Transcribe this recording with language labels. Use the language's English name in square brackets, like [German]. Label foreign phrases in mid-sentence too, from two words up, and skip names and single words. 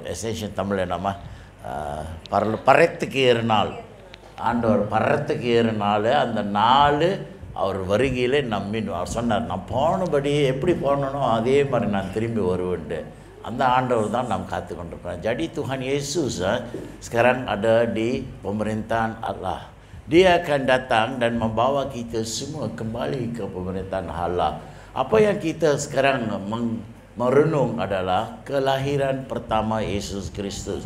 [Tamil] அசென்ஷன் தமிழில் நம்ம பறத்துக்கு ஏறினாள். ஆண்டவர் பறத்துக்கு ஏறினாள். அந்த நாள் அவர் வருகையில் அவர் சொன்னார், நான் போனபடியே எப்படி போனனோ அதே மாதிரி நான் திரும்பி வருவேன்ட்டு. அந்த ஆண்டவர் தான் நாம் காத்து கொண்டிருக்கிறோம். [Indonesian] Jadi Tuhan Yesus sekarang ada di pemerintahan Allah. Dia akan datang dan membawa kita semua kembali ke pemerintahan Allah. Apa yang kita sekarang merenung adalah kelahiran pertama Yesus Kristus.